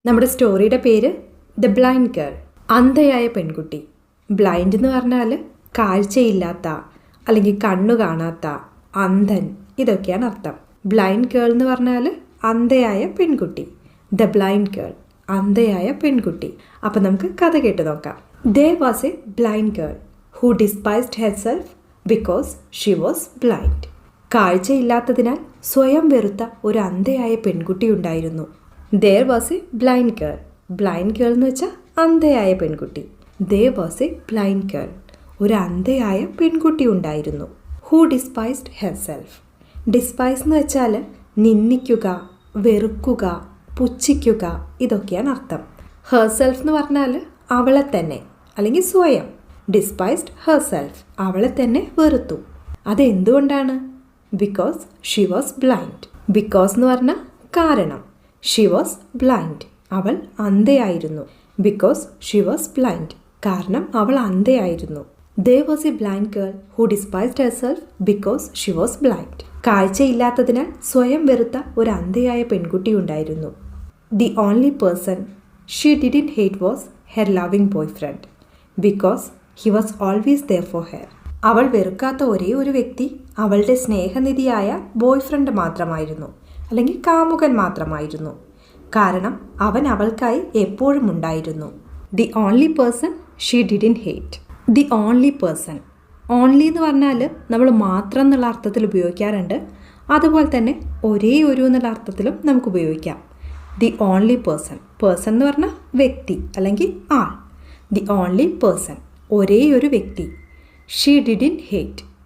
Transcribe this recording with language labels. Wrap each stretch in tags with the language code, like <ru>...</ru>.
<ml>നമ്മുടെ സ്റ്റോറിയുടെ പേര് the blind girl, അന്ധയായ പെൺകുട്ടി. ബ്ലൈൻഡ് എന്ന് പറഞ്ഞാൽ കാഴ്ചയില്ലാത്ത അല്ലെങ്കിൽ കണ്ണു കാണാത്ത, അന്ധൻ, ഇതൊക്കെയാണ് അർത്ഥം. ബ്ലൈൻഡ് ഗേൾ എന്ന് പറഞ്ഞാൽ അന്ധയായ പെൺകുട്ടി. ദ ബ്ലൈൻഡ് ഗേൾ, അന്ധയായ പെൺകുട്ടി. അപ്പം നമുക്ക് കഥ കേട്ട് നോക്കാം.</ml> <en>There was a blind girl who despised herself because she was blind.</en> <ml>കാഴ്ചയില്ലാത്തതിനാൽ സ്വയം വെറുത്ത ഒരു അന്ധയായ പെൺകുട്ടി ഉണ്ടായിരുന്നു.</ml> <en>There was a blind girl.</en> <ml>Blind girl എന്ന് വെച്ചാൽ അന്ധയായ പെൺകുട്ടി.</ml> <en>There was a blind girl.</en> <ml>ഒരു അന്ധയായ പെൺകുട്ടി ഉണ്ടായിരുന്നു.</ml> <en>Who despised herself.</en> <ml>ഡിസ്പൈസ് എന്ന് വെച്ചാൽ നിന്ദിക്കുക, വെറുക്കുക, പുച്ഛിക്കുക, ഇതൊക്കെയാണ് അർത്ഥം. ഹെർസെൽഫ് എന്ന് പറഞ്ഞാൽ അവളെ തന്നെ അല്ലെങ്കിൽ സ്വയം. ഡിസ്പൈസ്ഡ് ഹെർസെൽഫ്, അവളെ തന്നെ വെറുത്തു. അതെന്തുകൊണ്ടാണ്?</ml> <en>Because she was blind.</en> <ml>Because എന്ന് പറഞ്ഞാൽ കാരണം.</ml> <en>she was blind,</en> <ml>അവൾ അന്ധയായിരുന്നു.</ml> <en>because she was blind,</en> <ml>കാരണം അവൾ അന്ധയായിരുന്നു.</ml> <en>There was a blind girl who despised herself because she was blind.</en> <ml>കാഴ്ചയില്ലാത്തതിനാൽ സ്വയം വെറുത്ത ഒരു അന്ധയായ പെൺകുട്ടി ഉണ്ടായിരുന്നു.</ml> <en>The only person she didn't hate was her loving boyfriend because he was always there for her.</en> <ml>അവൾ വെറുക്കാത്ത ഒരേ ഒരു വ്യക്തി അവളുടെ സ്നേഹനിധിയായ ബോയ്ഫ്രണ്ട് മാത്രമായിരുന്നു, അല്ലെങ്കിൽ കാമുകൻ മാത്രമായിരുന്നു. കാരണം അവൻ അവൾക്കായി എപ്പോഴും ഉണ്ടായിരുന്നു.</ml> <en>The only person she didn't hate. The only person.</en> <ml>Only എന്ന് പറഞ്ഞാൽ നമ്മൾ മാത്രം എന്നുള്ള അർത്ഥത്തിൽ ഉപയോഗിക്കാറുണ്ട്. അതുപോലെ തന്നെ ഒരേ ഒരു എന്നുള്ള അർത്ഥത്തിലും നമുക്ക് ഉപയോഗിക്കാം.</ml> <en>The only person.</en> <ml>പേഴ്സൺ എന്ന് പറഞ്ഞാൽ വ്യക്തി അല്ലെങ്കിൽ ആൾ.</ml> <en>the only person,</en> <ml>ഒരേ ഒരു വ്യക്തി.</ml> <en>She didn't hate.</en>